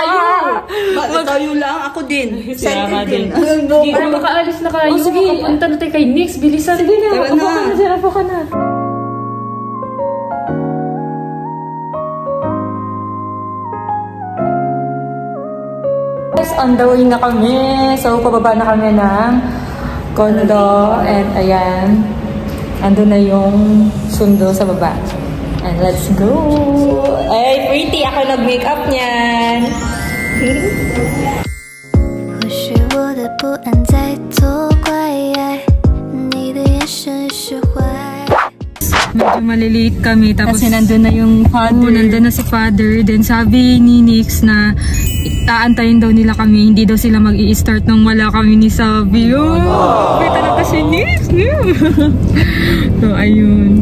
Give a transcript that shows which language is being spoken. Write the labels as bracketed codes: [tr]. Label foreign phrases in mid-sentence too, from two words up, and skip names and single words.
[tl] Tayo lang, ako din. Excited din. Sige, makaalis na kayo. Sige, punta na tayo kay Nix. Bilisan. Sige na. Upo ka na dyan. Upo ka na. Guys, [en] on the way [tl] na kami. So, pababa na kami ng condo. And ayan. Ando na yung sundo sa baba. [en] And let's go! [tl] Ay, pretty! Ako nag-makeup niyan! [zh] 或许我的不安在作怪，你的眼神释怀。 [tl] Medyo maliliit kami. Tapos, Kasi nandun na yung father. Nandun na si father. Then sabi ni Nix na aantayin daw nila kami. Hindi daw sila mag-i-start nung wala kami ni Sabi. Oh! May talaga si Nix! So, ayun.